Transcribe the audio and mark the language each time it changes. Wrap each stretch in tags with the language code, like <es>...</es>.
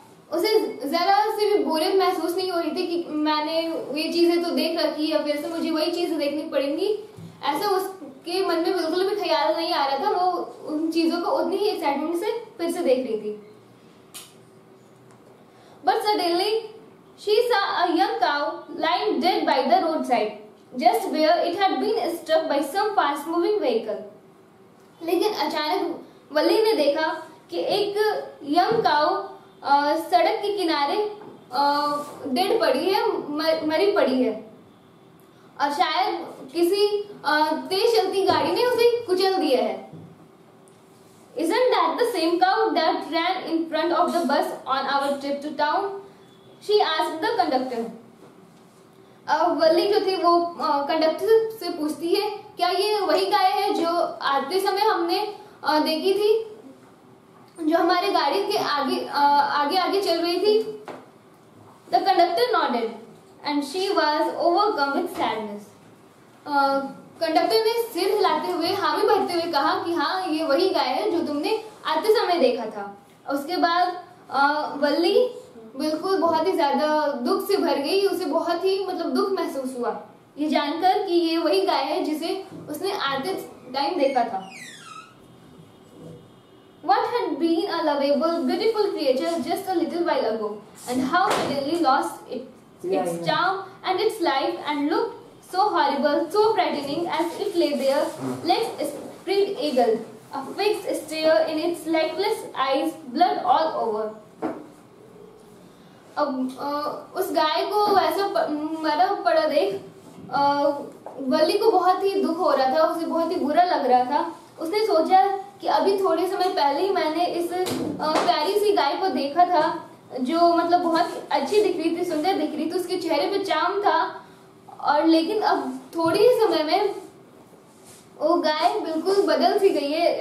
<hi>उसे जरा से भी बोरियत महसूस नहीं हो रही थी कि मैंने ये चीजें तो देख रखी है, फिर से मुझे वही चीजें देखनी पड़ेंगी, ऐसा उसके मन में बिल्कुल भी ख्याल नहीं आ रहा था. वो उन चीजों को उतनी ही एक्साइटमेंट से फिर से देख रही थी.</hi> <en>But suddenly she saw a young cow lying dead by the roadside, just where it had been struck by some fast-moving vehicle.</en> <hi>लेकिन अचानक वली ने देखा कि एक</hi> <en>young cow</en> <hi>सड़क के किनारे</hi> <en>dead</en> <hi>पड़ी है, मरी पड़ी है, और शायद किसी तेज चलती गाड़ी ने उसे कुचल दिया है.</hi> <en>Isn't that the same cow that ran in front of the bus on our trip to town? She asked the conductor.</en> <hi>वली जो थी वो कंडक्टर से पूछती है, क्या ये वही गाय है जो आते समय हमने देखी थी, जो हमारे गाड़ी के आगे चल रही थी?</hi> <en>The conductor nodded, and she was overcome with sadness.</en> <hi>Conductor ने सिर हिलाते हुए, हामी भरते हुए कहा कि हाँ, ये वही गाय है जो तुमने आते समय देखा था. उसके बाद वल्ली बिल्कुल बहुत ही ज्यादा दुख से भर गई. उसे बहुत ही दुख महसूस हुआ ये जानकर कि ये वही गाय है जिसे उसने आते टाइम देखा था.</hi> <en>What had been a lovable, beautiful creature just a little while ago, and how suddenly lost it its charm and its life and looked so horrible, so frightening as it lay there, legs spread eagle, a fixed stare in its lifeless eyes, blood all over.</en> <hi>अब उस गाय को ऐसा मरा पड़ा देख वली को बहुत ही दुख हो रहा था, उसे बहुत ही बुरा लग रहा था। उसने सोचा कि अभी थोड़े समय पहले ही मैंने इस प्यारी सी गाय को देखा था, जो मतलब बहुत अच्छी दिख रही थी, सुंदर दिख रही थी, उसके चेहरे पे चाम था, और लेकिन अब थोड़ी ही समय में वो गाय बिल्कुल बदल सी गई है।</hi>